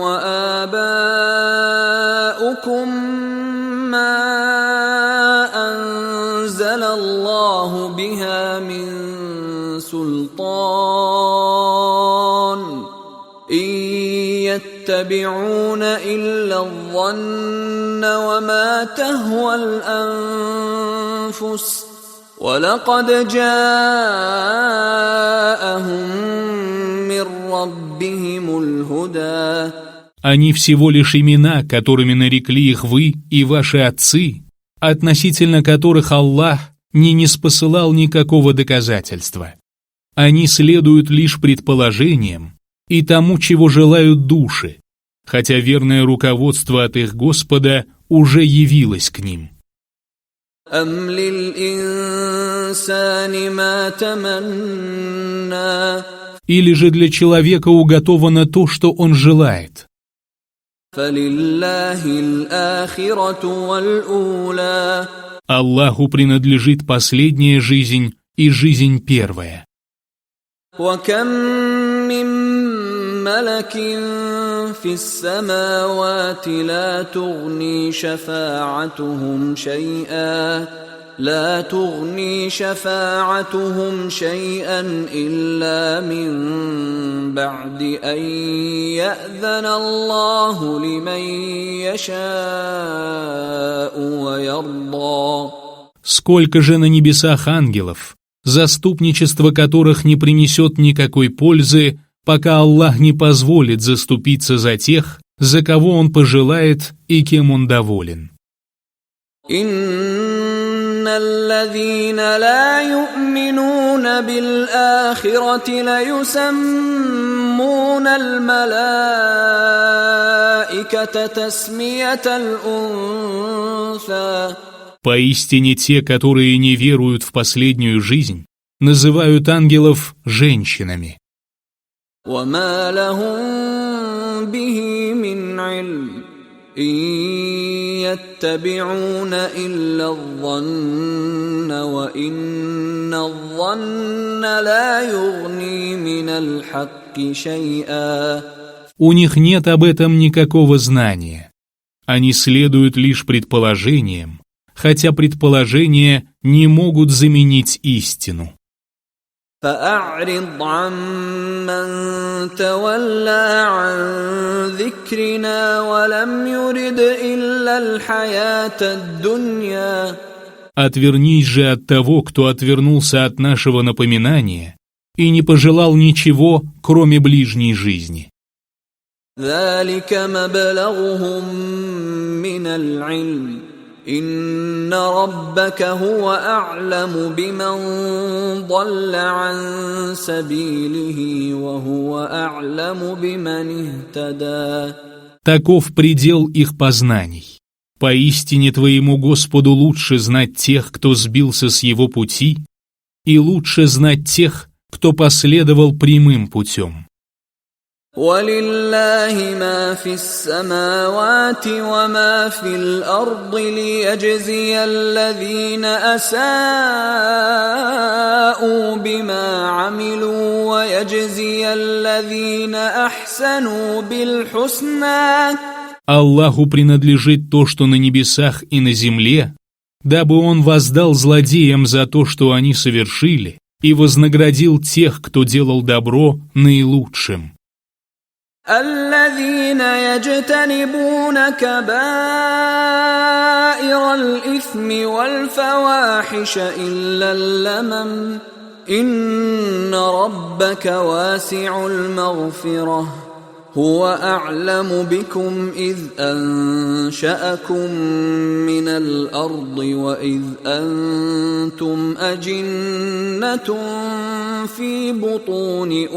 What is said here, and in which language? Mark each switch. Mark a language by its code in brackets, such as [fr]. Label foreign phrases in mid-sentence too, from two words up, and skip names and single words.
[ar] وآباؤكم ما أنزل الله بها من سلطان إن يتبعون إلا الظن وما تهوى الأنفس وَلَقَدْ جَاءَهُم مِّن رَّبِّهِمُ الْهُدَىٰ. [ru] Они всего лишь имена, которыми нарекли их вы и ваши отцы, относительно которых Аллах не ниспосылал никакого доказательства. Они следуют лишь предположениям и тому, чего желают души, хотя верное руководство от их Господа уже явилось к ним. [ar] أَمْ لِلْإِنسَانِ مَا تَمَنَّىٰ. [ru] Или же для человека уготовано то, что он желает. [ar] فَلِلَّهِ الْآخِرَةُ وَالْأُولَىٰ. [ru] Аллаху принадлежит последняя жизнь и жизнь первая. [ar] وكم من ملك في السماوات لا تغني شفاعتهم شيئا إلا من بعد أن يأذن الله لمن يشاء ويرضى. [ru] Сколько же на небесах ангелов, заступничество которых не принесет никакой пользы, пока Аллах не позволит заступиться за тех, за кого Он пожелает и кем Он доволен. [ar] إن الذين لا يؤمنون بالآخرة ليسمون الملائكة تسمية الأنثى. [ru] Поистине те, которые не веруют в последнюю жизнь, называют ангелов женщинами. [ar] وما لهم به من علم إن يتبعون إلا الظن وإن الظن لا يغني من الحق شيئا. [ru] У них нет об этом никакого знания. Они следуют лишь предположениям, хотя предположения не могут заменить истину. [ar] فأعرض عمن تولى عن ذكرنا ولم يرد إلا الحياة الدنيا. [ru] Отвернись же от того, кто отвернулся от нашего напоминания и не пожелал ничего, кроме ближней жизни. [ar] ذلك مبلغهم من العلم إن ربك هو أعلم بمن ضل عن سبيله وهو أعلم بمن اهتدى. [ru] Таков предел их познаний. Поистине твоему Господу лучше знать тех, кто сбился с его пути, и лучше знать тех, кто последовал прямым путем. [ar] وَلِلَّهِ مَا فِي السَّمَاوَاتِ وَمَا فِي الْأَرْضِ لِيَجْزِيَ الَّذِينَ أَسَاءُوا بِمَا عَمِلُوا وَيَجْزِيَ الَّذِينَ أَحْسَنُوا بِالْحُسْنَى. [ru] Аллаху принадлежит то, что на небесах и на земле, дабы Он воздал злодеям за то, что они совершили, и вознаградил тех, кто делал добро, наилучшим. [ar] الذين يجتنبون كبائر الإثم والفواحش إلا اللمم إن ربك واسع المغفرة هو أعلم بكم إذ أنشأكم من الأرض وإذ أنتم أجنة في بطون